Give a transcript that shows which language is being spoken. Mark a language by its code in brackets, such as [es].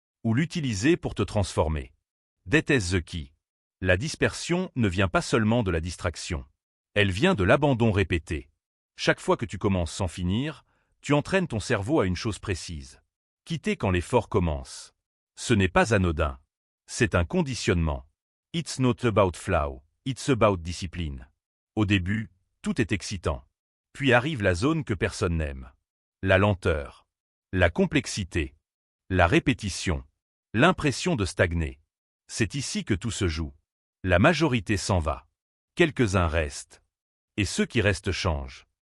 [fr] Ou l'utiliser pour te transformer. [en] That is the key. [fr] La dispersion ne vient pas seulement de la distraction. Elle vient de l'abandon répété. Chaque fois que tu commences sans finir, tu entraînes ton cerveau à une chose précise. Quitter quand l'effort commence. Ce n'est pas anodin. C'est un conditionnement. [en] It's not about flow, it's about discipline. [fr] Au début, tout est excitant. Puis arrive la zone que personne n'aime. La lenteur. La complexité. La répétition. L'impression de stagner. C'est ici que tout se joue. La majorité s'en va. Quelques-uns restent. Et ceux qui restent changent.